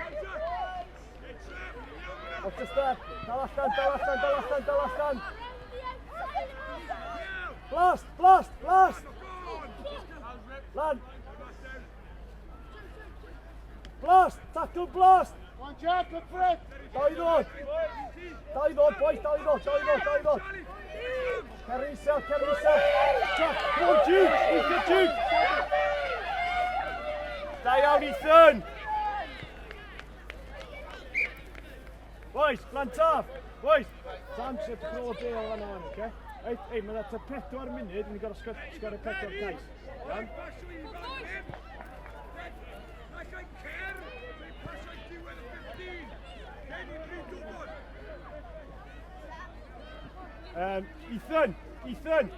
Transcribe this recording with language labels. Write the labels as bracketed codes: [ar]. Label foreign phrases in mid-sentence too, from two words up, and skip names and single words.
[en] What's the step? [cy] Dal allan! [en] Blast, blast, blast! Land! Blast, tackle, blast! One Jack, look for it. [cy] Dal I ddod! Dal I ddod, boys, dal I ddod, dal I ddod, dal I ddod! Cer isel, cer isel! Jack, [en] come on, Jude! Ethan, Jude! [cy] Da iawn, Ethan! Boys, Glantaf! Boys! Sam sy'n cro bel fan o'n, oce? Ei, mae'n at y 4 munud, and ni'n gorau sgor y 4 cais. Iawn? Ethan! Ethan!